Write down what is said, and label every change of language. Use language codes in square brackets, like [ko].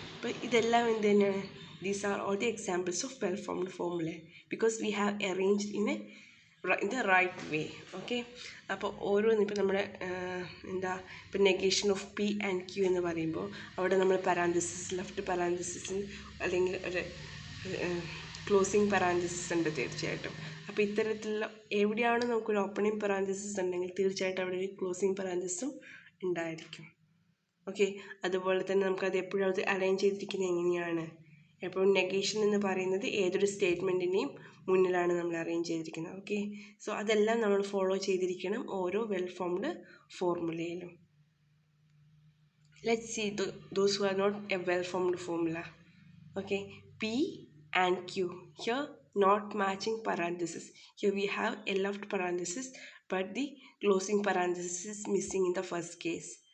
[en] But [ml] ഇതെല്ലാം എന്ത് തന്നെയാണ്, [en] these are all the examples of well-formed formulae because we have arranged in the right way. [ml] Okay, അപ്പോൾ ഓരോന്ന് ഇപ്പോൾ നമ്മുടെ എന്താ, ഇപ്പോൾ negation of P and Q എന്ന് പറയുമ്പോൾ അവിടെ നമ്മൾ പാരാന്തസിസ്, ലെഫ്റ്റ് പാരാന്തസിസ് അല്ലെങ്കിൽ ഒരു ക്ലോസിങ് പാരാന്തസിസ് ഉണ്ട് തീർച്ചയായിട്ടും. അപ്പോൾ ഇത്തരത്തിലുള്ള എവിടെയാണ് നമുക്കൊരു ഓപ്പണിംഗ് പാരാന്തസിസ് ഉണ്ടെങ്കിൽ തീർച്ചയായിട്ടും അവിടെ ഒരു ക്ലോസിങ് പാരാന്തസിസും ഉണ്ടായിരിക്കും. ഓക്കെ, അതുപോലെ തന്നെ നമുക്കത് എപ്പോഴും അത് അലൈൻ ചെയ്തിരിക്കുന്നത് എങ്ങനെയാണ്? എപ്പോഴും നെഗേഷൻ എന്ന് പറയുന്നത് ഏതൊരു സ്റ്റേറ്റ്മെൻറ്റിൻ്റെയും മുന്നിലാണ് നമ്മൾ അറേഞ്ച് ചെയ്തിരിക്കുന്നത്. ഓക്കെ, സോ അതെല്ലാം നമ്മൾ ഫോളോ ചെയ്തിരിക്കണം ഓരോ well formed ഫോർമുലയിലും. [en] Let's see those who are not a well-formed formula. Okay, P and Q. Here, not matching parenthesis. Here we have a left parenthesis, but the closing parenthesis is missing in the first case.